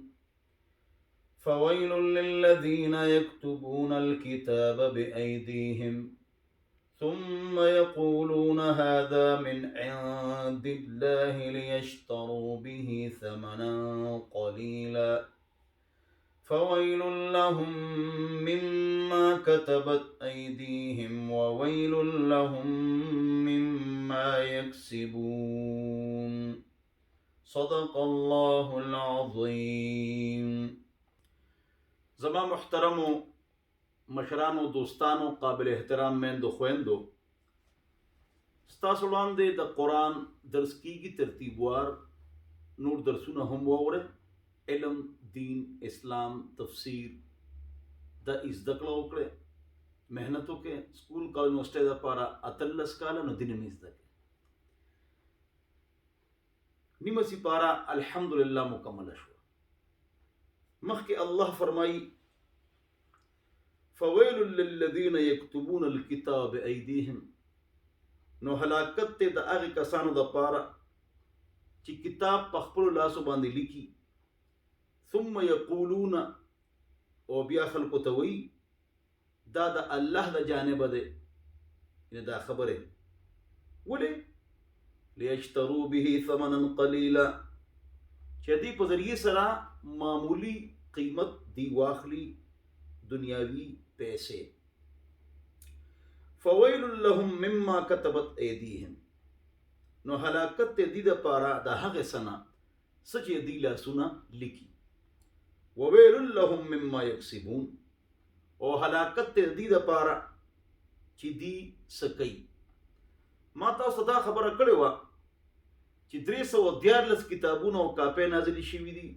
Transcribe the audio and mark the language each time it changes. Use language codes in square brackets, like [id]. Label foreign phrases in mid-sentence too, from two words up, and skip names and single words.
[ar] فويل للذين يكتبون الكتاب بأيديهم ثم يقولون هذا من عند الله ليشتروا به ثمنا قليلا فويل لهم مما كتبت أيديهم وويل لهم مما يكسبون. صدق الله العظيم. [ps] زما محترمو مشرانو دوستانو قابل احترام میندو خويندو، ستاسو وړاندې د قرآن درس کیږي ترتیبوار. نور درسونه هم واوره. علم، دین، اسلام، تفسیر د زده کړه وکړه، محنت وکړه. [en] school college university [ps] لپاره 13 کاله نو دین مې زده کړه. نیمه سپاره الحمدلله مکمل شو. مخکې الله فرمایي [ar] فويل للذين يكتبون الكتاب بأيديهم، [ps] نو هلاکت ته د هغه کسانو د پاره چې کتاب په خپل لاسو باندې لیکي، [ar] ثم یقولون، [ps] او بیا خلکو ته وایي دا د الله د جانبه ده. یعنې دا خبره ولې [ar] لیشتروا به ثمنا قلیلا، [ps] چې دې په ذریعه سره معمولی قیمت دی واخلي، دنیاوی پیسې. [ar] فویل لهم مما كتبت ایدیهم، [ps] نو هلاکت ته دې دپاره د هغې څه نه څه چې دوی لاسونه لیکي. [ar] وویل لهم مما یکسبون، [ps] او هلاکت ته دې دپاره چې دوی څه کوي. ما تاسو دا خبره کړې وه چې 314 کتابونه او کاپۍ نازلې شوي دي.